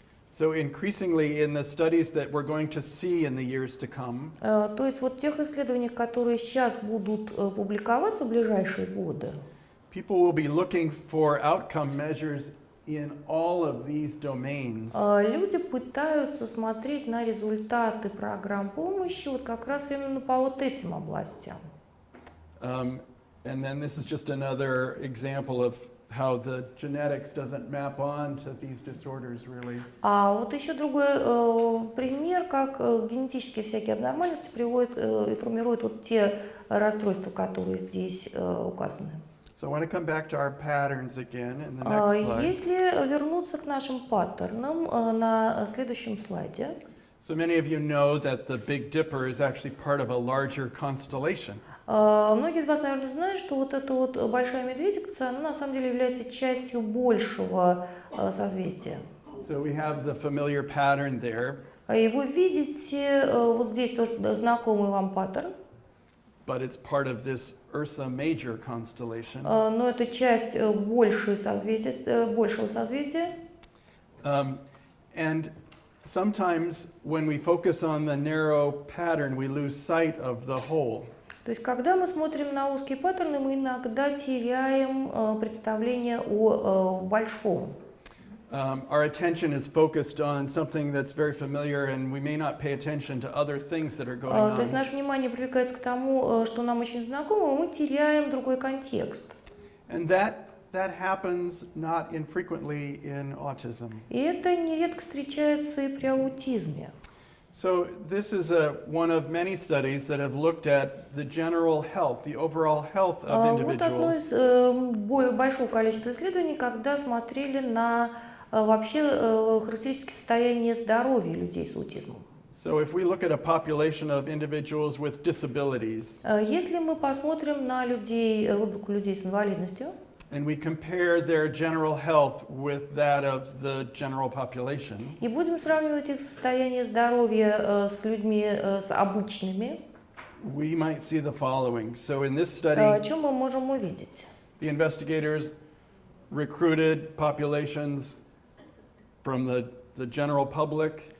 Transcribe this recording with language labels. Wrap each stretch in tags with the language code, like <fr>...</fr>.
<en>So increasingly in the studies that we're going to see in the years to come,</en> <ru>То есть вот в тех исследованиях, которые сейчас будут публиковаться в ближайшие годы,</ru> <en>people will be looking for outcome measures in all of these domains.</en> <ru>люди пытаются смотреть на результаты программ помощи вот как раз именно по вот этим областям.</ru> <en>And then this is just another example of how the genetics doesn't map on to these disorders really.</en> <ru>А вот еще другой пример, как генетические всякие абнормальности приводят и формируют вот те расстройства, которые здесь указаны.</ru> <en>So I want to come back to our patterns again in the next slide.</en> <ru>Если вернуться к нашим паттернам на следующем слайде,</ru> <en>So many of you know that the Big Dipper is actually part of a larger constellation.</en> <ru>многие из вас, наверное, знают, что вот эта вот большая медведица, она на самом деле является частью большего созвездия.</ru> <en>So we have the familiar pattern there,</en> <ru>И вы видите вот здесь тоже знакомый вам паттерн,</ru> <en>but it's part of this Ursa Major constellation.</en> <ru>но это часть большего созвездия.</ru> <en>And sometimes when we focus on the narrow pattern, we lose sight of the whole.</en> <ru>То есть, когда мы смотрим на узкие паттерны, мы иногда теряем представление о большом.</ru> <en>Our attention is focused on something that's very familiar, and we may not pay attention to other things that are going</en> <ru>То есть</ru> <en>on.</en> <ru>наше внимание привлекается к тому, что нам очень знакомо, и мы теряем другой контекст.</ru> <en>And that happens not infrequently in autism.</en> <ru>И это нередко встречается и при аутизме.</ru> <en>So this is one of many studies that have looked at the general health, the overall health of</en> <ru>Вот одно</ru> <en>individuals.</en> <ru>из большого количества исследований, когда смотрели на вообще характеристики состояния здоровья людей с аутизмом.</ru> <en>So if we look at a population of individuals with disabilities,</en> <ru>Если мы посмотрим на людей, выборку людей с инвалидностью,</ru> <en>and we compare their general health with that of the general population,</en> <ru>и будем сравнивать их состояние здоровья с людьми с обычными,</ru> <en>we might see the following. So in this study,</en> <ru>что мы можем увидеть?</ru> <en>the investigators recruited populations from the general public.</en>